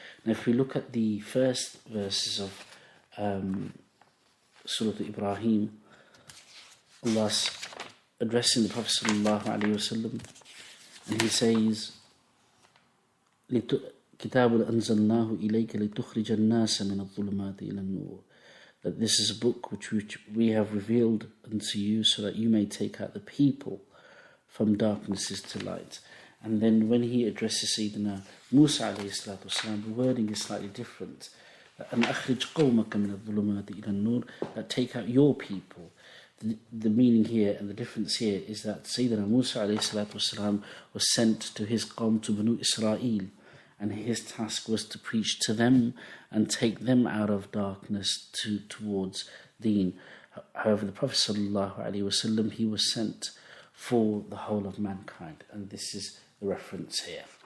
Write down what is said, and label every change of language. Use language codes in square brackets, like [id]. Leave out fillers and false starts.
[en] Now if we look at the first verses of Surah Ibrahim, Allah's addressing the Prophet sallallahu alayhi wasallam, and He says, [ar] كِتَابٌ أَنزَلْنَاهُ إِلَيْكَ لِتُخْرِجَ النَّاسَ مِنَ الظُّلُمَاتِ إِلَى النُّورِ, [en] that this is a book which we have revealed unto you so that you may take out the people from darknesses to light. And then when He addresses Sayyidina Musa alayhi salatu wasalam, the wording is slightly different. [ar] أَنْ أَخْرِجْ قَوْمَكَ مِنَ الظُّلُمَاتِ إِلَى النُّورِ, [en] that take out your people. The meaning here and the difference here is that Sayyidina Musa alayhi salatu wasalam was sent to his qawm, to Bani Israeel, and his task was to preach to them and take them out of darkness towards deen. However, the Prophet sallallahu alaihi wasallam, he was sent for the whole of mankind, and this is the reference here.